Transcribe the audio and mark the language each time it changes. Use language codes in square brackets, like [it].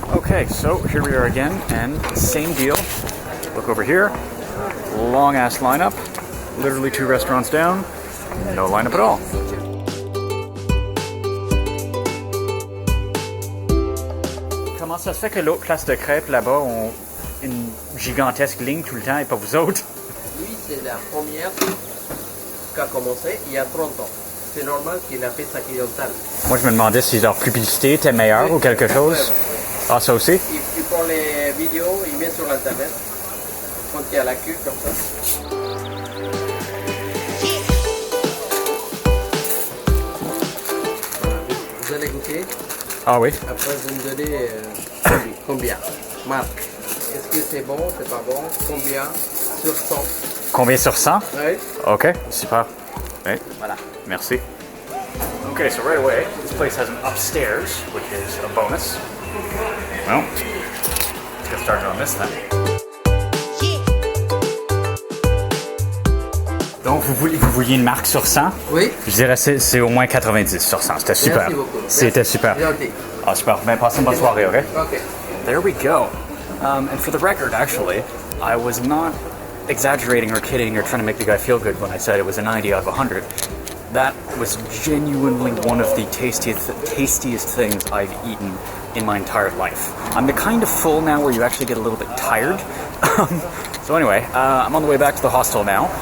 [en] Okay, so here we are again, and same deal. Look over here, long ass lineup, literally 2 restaurants down, no lineup at all. [fr] Comment ça se fait que l'autre place de crêpes là-bas ont une gigantesque ligne tout le temps et pas vous autres? Lui, c'est la première qui a commencé il y a 30 ans. C'est normal qu'il a fait sa clientèle. Moi, je me demandais si leur publicité était meilleure ou quelque chose. Ah, ça aussi? Il prend les vidéos, il met sur l'internet. Quand il y a la queue comme ça. Vous allez goûter. Ah oui? Après, vous me donnez combien? Marque. Est-ce que c'est bon, c'est pas bon? Combien? Sur 100. Combien sur 100? Oui. Ok, super. Oui. Voilà. Merci. [en] Okay, so right away, this place has an upstairs, which is a bonus. Well, let's get started on this then. [fr] Donc, vous vouliez une marque sur 100? Oui. Je dirais c'est au moins 90 sur 100. C'était super. Merci beaucoup. C'était super. Gentil. Ah, super. Ben, passez une bonne soirée, ok? Ok. [en] There we go. And for the record, actually, I was not exaggerating or kidding or trying to make the guy feel good when I said it was a 90 out of 100. That was genuinely one of the tastiest things I've eaten in my entire life. I'm the kind of full now where you actually get a little bit tired. So anyway, I'm on the way back to the hostel now.